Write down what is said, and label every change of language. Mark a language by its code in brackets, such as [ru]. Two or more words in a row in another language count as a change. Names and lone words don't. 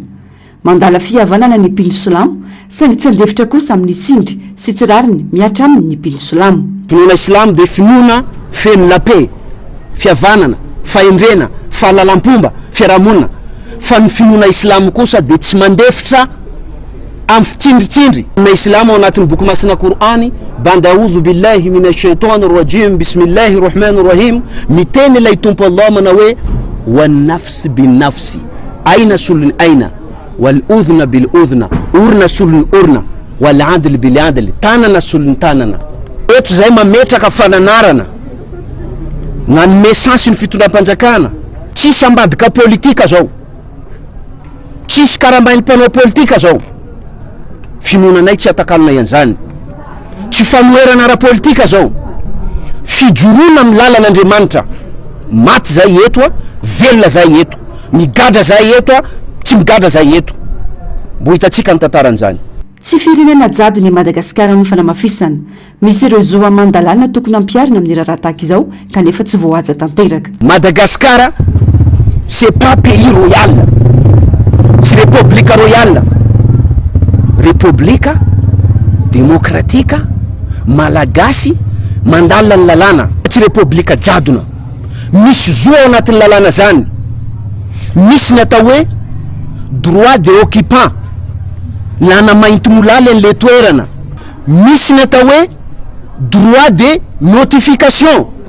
[mg] Mandala fihavanana ny Pino Silamo saingy tsy andefitra kosa amin'ny tsindry sy tsirariny miatra aminy Pino Silamo. Finoana Silamo dia finoana feno lape, fihavanana, fahendrena, fahalalam-pomba, fiarahamonina. Fa ny finoana Silamo kosa dia tsy mandefitra amin'ny fitsindritsindry na islamo ao anatin'ny boky masina Qur'any banda [ar] أعوذ بالله من الشيطان الرجيم بسم الله الرحمن الرحيم [mg] miteny ilay tompo Allah mana hoe [ar] والنفس بالنفس [mg] aina sulun aina [ar] والأذن بالأذن [mg] urna sulun urna [ar] والعدل بالعدل [mg] tanana sulun tanana eto zay mametraka fananarana nanome sansy ny fitondram-panjakana tsisy ambadika politika zao tsisy karambainy mpanao politika zao finoananay tsy atakalona ian'izany tsy fanoerana ara-politika zao fijoroana amin'ny lalan'Andriamanitra maty zay eto a velona zay eto migadra zay eto a tsy migadra zay eto mbo hitatsika ny tantaran'izany tsy firenena jado ny Madagasikara no fanamafisana misy ireo zoa mandalana tokony ampiarina amin'ny raha tahaka izao kanefa tsy voahaja tanteraka. [fr] Madagascar c'est pas pays royal, c'est république royale, république démocratique [mg] malagasy mandala ny lalàna tsy république jadona misy zoa ao anatin'ny lalàna zany misy ny atao hoe [fr] droit de occupant [mg] lana mainty molala an'le toerana misy ny atao hoe [fr] droit de notification